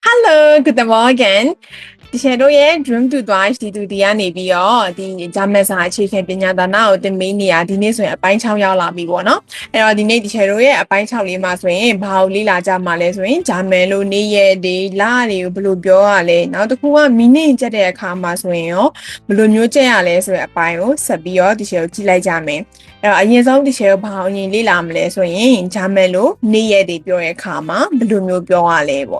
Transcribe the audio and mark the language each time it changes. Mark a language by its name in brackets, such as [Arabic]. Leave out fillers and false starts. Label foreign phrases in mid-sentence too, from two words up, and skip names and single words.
[English] Hello, good morning. [Burmese] ဒီချက်တို့ရဲ့ [English] dream to twice [Burmese] ဒီတူဒီကနေပြီးတော့ဒီဂျာမန်စာအခြေခံပညာဒါနကိုသင်ပေးနေရဒီနေ့ဆိုရင်အပိုင်း6ရောက်လာပြီပေါ့နော်အဲ့တော့ဒီနေ့ဒီချက်တို့ရဲ့အပိုင်း6လေးမှာဆိုရင်ဘာကိုလေ့လာကြမှာလဲဆိုရင်ဂျာမန်လိုနေ့ရက်တွေလတွေကိုဘယ်လိုပြောရလဲနောက်တစ်ခုကမိနစ်ကျ က်တဲ့အခါမှာဆိုရင်ရောဘယ်လိုမျိုးကျက်ရလဲဆိုတဲ့အပိုင်းကိုဆက်ပြီးတော့ဒီချက်ကိုကြည့်လိုက်ကြမယ်အဲ့တော့အရင်ဆုံးဒီချက်ကိုဘာအောင်ရင်လေ့လာမလဲဆိုရင်ဂျာမန်လိုနေ့ရက်တွေပြောတဲ့အခါမှာဘယ်လိုမျိုးပြောရလဲပေါ့